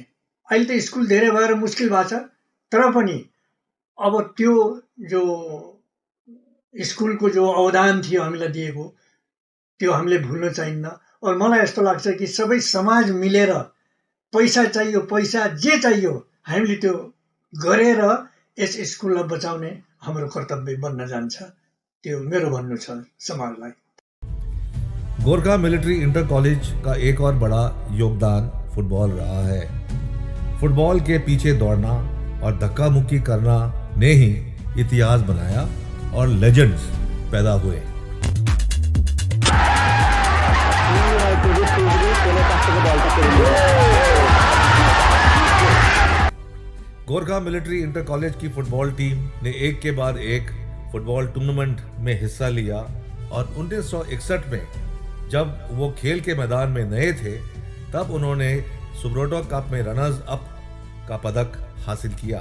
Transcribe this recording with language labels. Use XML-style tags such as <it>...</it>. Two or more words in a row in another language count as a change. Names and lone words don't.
<ne>अहिले त स्कुल धेरै भएर मुस्किल भएको छ, तर पनि अब त्यो जो स्कुलको जो अवदान थियो हामीलाई दिएको, त्यो हामीले भुल्न चाहिन्न। और मलाई यस्तो लाग्छ कि सबै समाज मिलेर पैसा चाहियो, पैसा जे चाहियो हामीले त्यो गरेर यस स्कुललाई बचाउने हाम्रो कर्तव्य बन्न जान्छ। त्यो मेरो भन्नु छ समाजलाई।</ne> <hi>गोरखा मिलिट्री इंटर कॉलेज का एक और बड़ा योगदान फुटबॉल रहा है। फुटबॉल के पीछे दौड़ना और धक्का मुक्की करना ने ही इतिहास बनाया और लेजेंड्स पैदा हुए। गोरखा मिलिट्री इंटर कॉलेज की फुटबॉल टीम ने एक के बाद एक फुटबॉल टूर्नामेंट में हिस्सा लिया और 1961 में जब वो खेल के मैदान में नए थे तब उन्होंने सुब्रोटो कप में रनर्स अप का पदक हासिल किया।</hi>